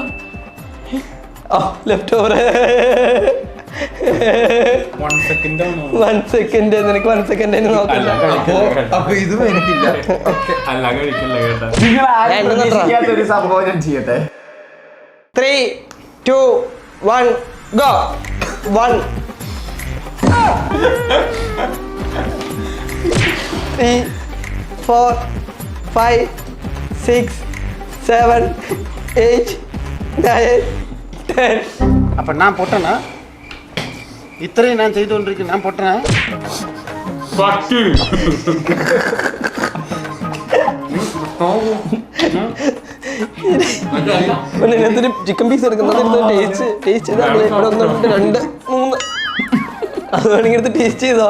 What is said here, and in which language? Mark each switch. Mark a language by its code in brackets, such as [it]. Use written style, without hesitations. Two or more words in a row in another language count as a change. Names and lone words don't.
[en] Left over. 1 second. [ml] നിനക്ക് 1 സെക്കൻഡ് നോക്കണ്ട. അപ്പൊ ഇതും എനിക്കില്ല. അല്ല കഴിക്കില്ല കേട്ടോ. നിങ്ങൾ സംഭവം ഞാൻ ചെയ്യട്ടെ. [en] 3, 2, 1 go. 1 3 4 5 6 7 8 9 10. [ta] அப்போ நான் போட்டேனா? இத்தனையும் நான் செய்து கொண்டிருக்கேன். நான் போட்டேனா? [ml] ഇതിനകത്തൊരു [en] chicken piece [ml] എടുക്കുന്നത് ടേസ്റ്റ് ചെയ്ത് ഇവിടെ 1 2 3 അത് വേണമെങ്കിൽ എടുത്ത് ടേസ്റ്റ് ചെയ്തോ.